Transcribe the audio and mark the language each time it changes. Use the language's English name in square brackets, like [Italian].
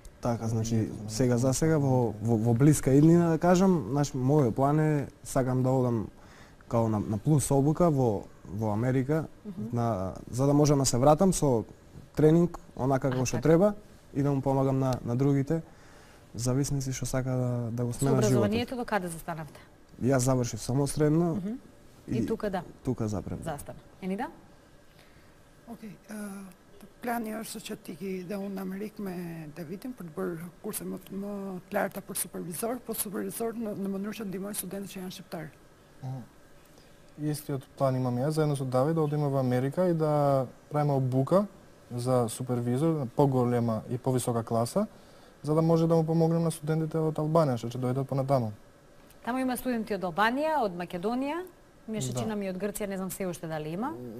[Macedonian] Така, значи сега за сега во блиска иднина да кажам, мојот план е сакам да одам као на плюс обука во Америка, за да можам да се вратам со тренинг, онака како што треба и да му помагам на другите зависници што сака да го сменат животот. Со образованието до каде застанавте? Јас завршив само средно и тука да. Тука запрем. Застана. Енида? [Albanian] Океј, плани është që ti dhe unë në Amerikë me Davidin për të bërë kurse më të larta për supervizor, po supervizor në mënyrë që ndihmoj studentët që janë shqiptarë. [Macedonian] Истиот план имам јас заедно со Давид да одиме во Америка и да правиме обука за супервизор, поголема и повисока класа, за да може да му помогнем на студентите од Албанија што ќе дојдат понатаму. Таму има студенти од Албанија, од Македонија, имаше чина ми од Грција, не знам се уште дали има.